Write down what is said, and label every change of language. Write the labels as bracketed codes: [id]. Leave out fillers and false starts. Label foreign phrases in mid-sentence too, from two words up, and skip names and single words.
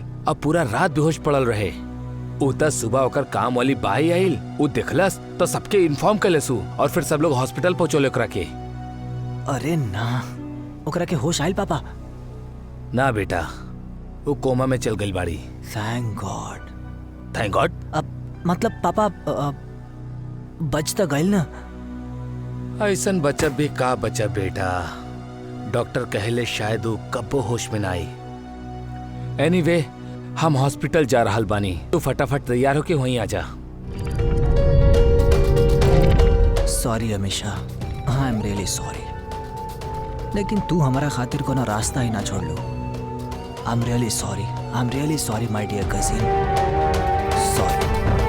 [bho] अब पूरा रात बेहोश पड़ल रहे। उता सुबह ओकर काम वाली बाई आइल, वो देखलस तो सबके इन्फॉर्म कलेसु और फिर सब लोग हॉस्पिटल पहुंचोले ओकरा के। अरे ना, ओकरा के होश आइल पापा? ना बेटा, वो कोमा में चल गई बाड़ी। [en] Thank God. Thank God? [bho] अब मतलब पापा बच तो गइल ना? ऐसन बचब भी का बचब बेटा, डॉक्टर कहले शायद वो कब्बो होश में ना आई। एनीवे, हम हॉस्पिटल जा रहल बानी, तू फटाफट तैयार होके वहीं आ जा। सॉरी अमीशा, [en] I am really sorry, [bho] लेकिन तू हमारा खातिर कोनो रास्ता ही ना छोड़ लो। [en] I am really sorry my dear cousin, sorry.